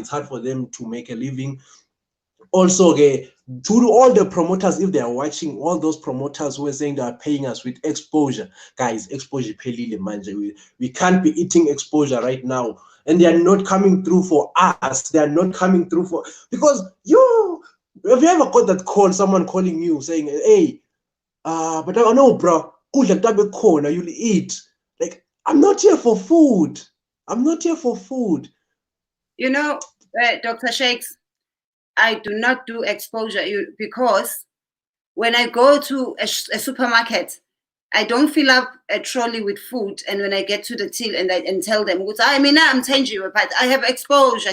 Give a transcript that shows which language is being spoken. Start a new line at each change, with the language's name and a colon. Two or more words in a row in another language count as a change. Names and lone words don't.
English: It's hard for them to make a living. Also, okay, to all the promoters, if they are watching, all those promoters who are saying they are paying us with exposure, guys, exposure
Zulu: pelile manje.
English: We can't be eating exposure right now, and they are not coming through for us. They are not coming through for, because you, have you ever got that call, someone calling you saying, hey, but I know, bro,
Zulu: kudla kutabe khona,
English: you'll eat. Like, I'm not here for food. I'm not here for food. You know, Dr. Shakes, I do not do exposure because when I go to a supermarket, I don't fill up a trolley with food, and when I get to the till and tell them, I mean, I'm Thenjiwe, but I have exposure.